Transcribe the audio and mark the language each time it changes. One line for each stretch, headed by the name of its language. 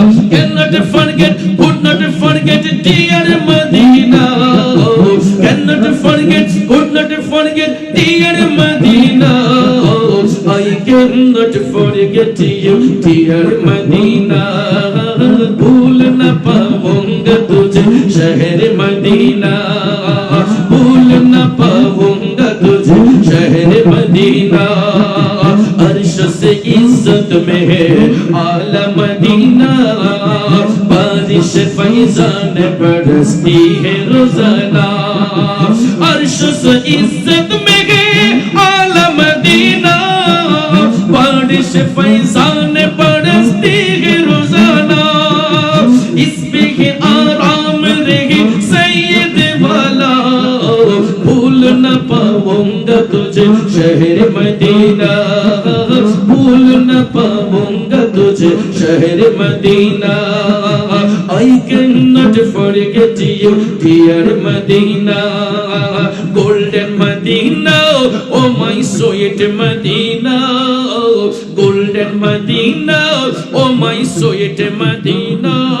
English: Cannot forget, could not forget, dear Medina. Cannot forget, could not forget, dear Medina. I cannot forget you, dear Medina.
Hindi: भूल न पाऊंगा तुझे शहर Medina. भूल न पाऊंगा तुझे शहर मदीना. अर्श से इज्जत में है आला मदीना. बारिश फैजान बरसती है रोजाना. अर्श से इज्जत में है आला मदीना. बारिश फैजान बरसती है रोजाना. इस पे है आराम रहे सैयद वाला. भूल न पाऊंगा तुझे शहर मदीना. भूल न पाऊंगा तुझे शहर Medina.
English: I cannot forget you, dear Medina. Golden Medina, oh my sweet Medina. Golden Medina, oh my sweet Medina.